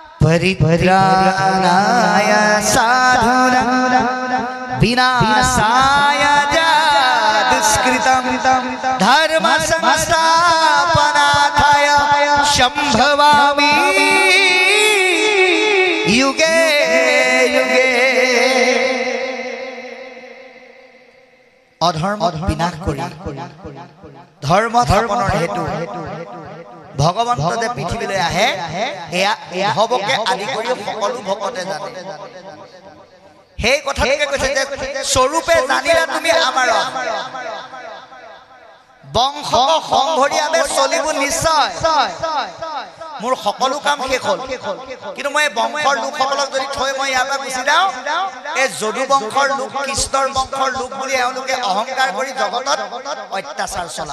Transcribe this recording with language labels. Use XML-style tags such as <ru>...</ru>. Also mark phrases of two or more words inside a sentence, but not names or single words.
<sa>परित्राणाय साधूनां विनाशाय दुष्कृतं धर्म संस्थापनार्थाय संभवामि युगे युगे।</sa> <as>অধৰ্ম বিনাশ কৰি ধৰ্ম স্থাপনৰ হেতু ভগৱন্ত যে পৃথিৱীলৈ আহে এয়া হবকে আদি কৰি সকলো ভকতে জানে। সেই কথাকে কৈছে যে স্বৰূপে জানিলা তুমি আমাৰ বংশ সংঘৰীয়াবে চলিব নিশ্চয়। মোৰ সকলো কাম শেষ হ'ল, কিন্তু মই বংশৰ লোকসকলক যদি থৈ মই ইয়াৰ পৰা গুচি যাওঁ, এই যদু বংশৰ লোক কৃষ্ণৰ বংশৰ লোক বুলি এওঁলোকে অহংকাৰ কৰি জগতত অত্যাচাৰ চলাব।</as>